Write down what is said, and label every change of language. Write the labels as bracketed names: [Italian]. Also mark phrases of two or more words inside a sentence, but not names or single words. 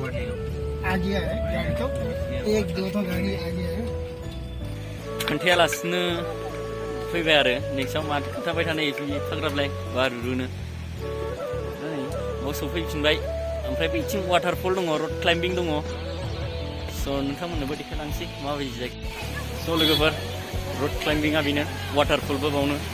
[Hindi] आ गया है गाड़ी तो एक दो तो गाड़ी आ गया है [Bodo] खोन्थायालासिनो फैबाय आरो नेक्स्टआव माथो खोन्थाबाय थानाय एफाग्राबलाय बारुरुनो बाव सफैफिनबाय ओमफ्राय बैथिं वाटारफल दङ [English] rock climbing [Bodo] दङ स' नोंथांमोननोबो देखायलांसै माबायदि जायो स' लोगोफोर रड क्लाइम्बिंआ बेनो वाटारफलबो बावनो